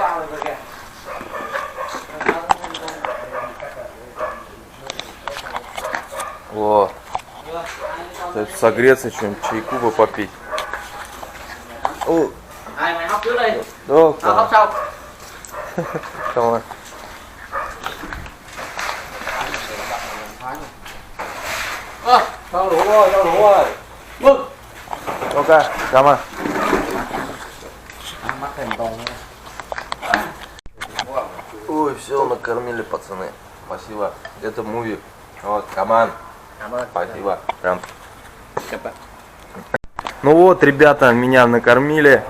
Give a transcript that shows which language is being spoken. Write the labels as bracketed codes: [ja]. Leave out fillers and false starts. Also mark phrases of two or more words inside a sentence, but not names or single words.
[ru] О. Согреться, что-нибудь, чайку бы попить. О. Доктор. Давай. [vi] Ok, cảm ơn. [ru] Ой, все, накормили, пацаны. Спасибо. Это муви. Вот, команд. Спасибо. Прям. Ну вот, ребята, меня накормили.